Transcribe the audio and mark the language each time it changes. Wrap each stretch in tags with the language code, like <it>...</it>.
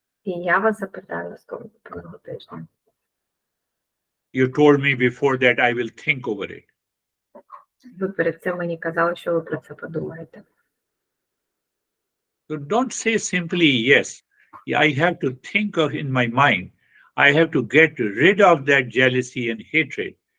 <uk>І я вас запитаю наступного тижня.</uk> <en>You told me before that I will think over it.</en> <uk>Ви перед цим мені казали, що ви про це подумаєте.</uk> <en>So don't say simply yes. I have to think of in my mind. I have to get rid of that jealousy and hatred.</en>